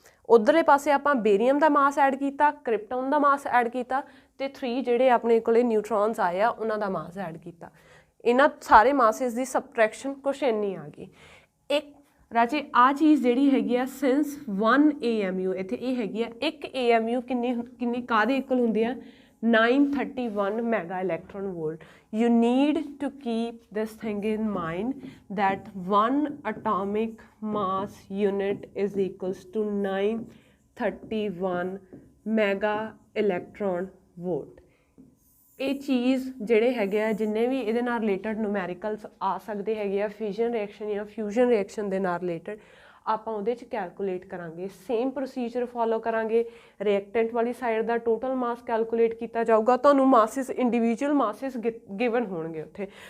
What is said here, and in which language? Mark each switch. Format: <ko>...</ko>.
<pa>ਉਧਰਲੇ ਪਾਸੇ ਆਪਾਂ ਬੇਰੀਅਮ ਦਾ ਮਾਸ ਐਡ ਕੀਤਾ, ਕ੍ਰਿਪਟੋਨ ਦਾ ਮਾਸ ਐਡ ਕੀਤਾ, ਤੇ 3 ਜਿਹੜੇ ਆਪਣੇ ਕੋਲੇ ਨਿਊਟਰੋਨਸ ਆਏ ਆ ਉਹਨਾਂ ਦਾ ਮਾਸ ਐਡ ਕੀਤਾ। ਇਹਨਾਂ ਸਾਰੇ ਮਾਸਿਸ ਦੀ ਸਬਟਰੈਕਸ਼ਨ ਕੁਛ ਇੰਨੀ ਆ ਗਈ। ਇੱਕ ਰਾਜੇ ਆ ਚੀਜ਼ ਜਿਹੜੀ ਹੈਗੀ ਆ, ਸਿੰਸ 1 AMU, ਇੱਥੇ ਇਹ ਹੈਗੀ ਆ 1 AMU ਕਿੰਨੀ ਕਾਹਦੇ ਇਕੁਅਲ ਹੁੰਦੀ ਆ, 931 mega electron wallet.</pa> <en>You need to keep this thing in mind that 1 atomic mass unit is equals to 931 mega electron volt।</en> <pa>ਇਹ ਚੀਜ਼ ਜਿਹੜੇ ਹੈਗੇ ਆ, ਜਿੰਨੇ ਵੀ ਇਹਦੇ ਨਾਲ ਰਿਲੇਟਡ ਨੂਮੈਰੀਕਲਸ ਆ ਸਕਦੇ ਹੈਗੇ ਆ ਫਿਜ਼ਨ ਰਿਐਕਸ਼ਨ ਜਾਂ ਫਿਊਜ਼ਨ ਰਿਐਕਸ਼ਨ ਦੇ ਨਾਲ ਰਿਲੇਟਡ, ਆਪਾਂ ਉਹਦੇ 'ਚ ਕੈਲਕੂਲੇਟ ਕਰਾਂਗੇ। ਸੇਮ ਪ੍ਰੋਸੀਜਰ ਫੋਲੋ ਕਰਾਂਗੇ। ਰਿਐਕਟੈਂਟ ਵਾਲੀ ਸਾਈਡ ਦਾ ਟੋਟਲ ਮਾਸ ਕੈਲਕੂਲੇਟ ਕੀਤਾ ਜਾਊਗਾ, ਤੁਹਾਨੂੰ ਮਾਸਿਸ ਇੰਡੀਵਿਜੂਅਲ ਮਾਸਿਸ ਗਿਵਨ ਹੋਣਗੇ ਉੱਥੇ।</pa>